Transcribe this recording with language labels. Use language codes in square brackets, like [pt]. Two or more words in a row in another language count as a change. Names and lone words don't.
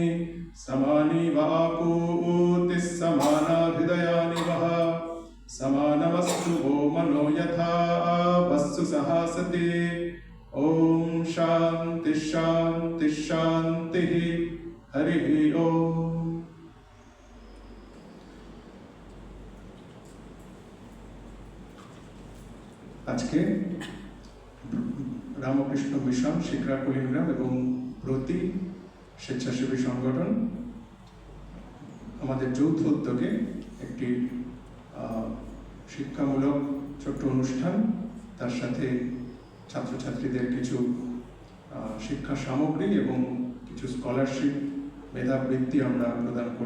[sa] समानी वापूतिः समाना हृदयानि वः समानमस्तु वो मनो यथा वस्तु सहासति। ॐ शान्ति शान्ति शान्तिः। हरिः ॐ। [bn] আজকে রামকৃষ্ণ মিশন শিকরা কুলিগ্রাম এবং প্রতি স্বেচ্ছাসেবী সংগঠন আমাদের যৌথ উদ্যোগে একটি শিক্ষামূলক ছোট্ট অনুষ্ঠান, তার সাথে ছাত্রছাত্রীদের কিছু শিক্ষা সামগ্রী এবং কিছু স্কলারশিপ মেধাবৃত্তি আমরা প্রদান করব।